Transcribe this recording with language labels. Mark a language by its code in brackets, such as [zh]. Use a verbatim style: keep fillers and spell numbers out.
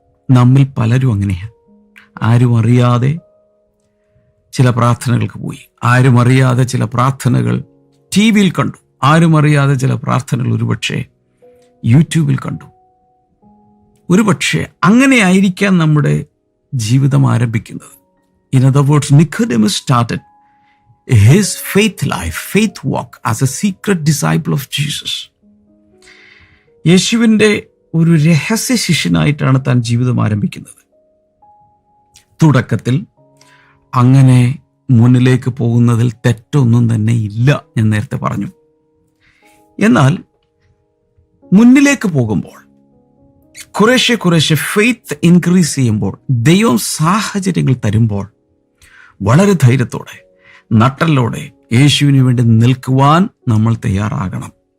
[ml] നമ്മിൽ പലരും അങ്ങനെയാണ്. ആരും അറിയാതെ ചില പ്രാർത്ഥനകൾക്ക് പോയി, ആരും അറിയാതെ ചില പ്രാർത്ഥനകൾ ടി വിയിൽ കണ്ടു, ആരും അറിയാതെ ചില പ്രാർത്ഥനകൾ ഒരുപക്ഷെ യൂട്യൂബിൽ കണ്ടു. ഒരുപക്ഷെ അങ്ങനെ ആയിരിക്കാം നമ്മുടെ ജീവിതം ആരംഭിക്കുന്നത്. [en] In other words, Nicodemus started his faith life, faith walk as a secret disciple of Jesus. [ml] യേശുവിൻ്റെ ഒരു രഹസ്യ ശിഷ്യനായിട്ടാണ് താൻ ജീവിതം ആരംഭിക്കുന്നത്. തുടക്കത്തിൽ അങ്ങനെ മുന്നിലേക്ക് പോകുന്നതിൽ തെറ്റൊന്നും തന്നെ ഇല്ല, ഞാൻ നേരത്തെ പറഞ്ഞു. എന്നാൽ മുന്നിലേക്ക് പോകുമ്പോൾ കുറേശ്ശെ കുറേശ്ശെ [en] faith increase [ml] ചെയ്യുമ്പോൾ, ദൈവം സാഹചര്യങ്ങൾ തരുമ്പോൾ വളരെ ധൈര്യത്തോടെ നട്ടലോടെ യേശുവിന് വേണ്ടി നിൽക്കുവാൻ നമ്മൾ തയ്യാറാകണം.